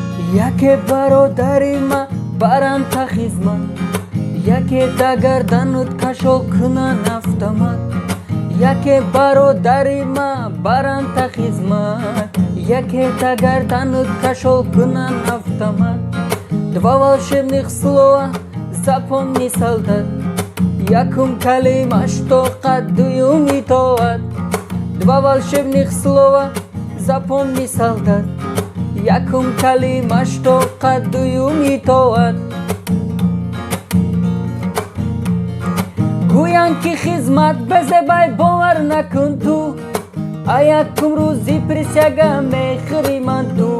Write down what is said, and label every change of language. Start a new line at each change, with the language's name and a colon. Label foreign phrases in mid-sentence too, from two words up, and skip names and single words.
Tajik: яке бародари ма баранд та хизмат, яке да гарданут кашол кунанд автомат, яке бародари ма баранд та хизмат, яке да гарданут кашол кунанд автомат.
Russian: Два волшебных слова запомни, солдат,
Tajik: якум калима, что кадуюм итоат.
Russian: Два волшебных слова запомни, солдат,
Tajik: якум калима, что кадуюм итоат. Гуян ки хизмат безебай бовар накун ту, а якум рӯзи присяга мехриман ту.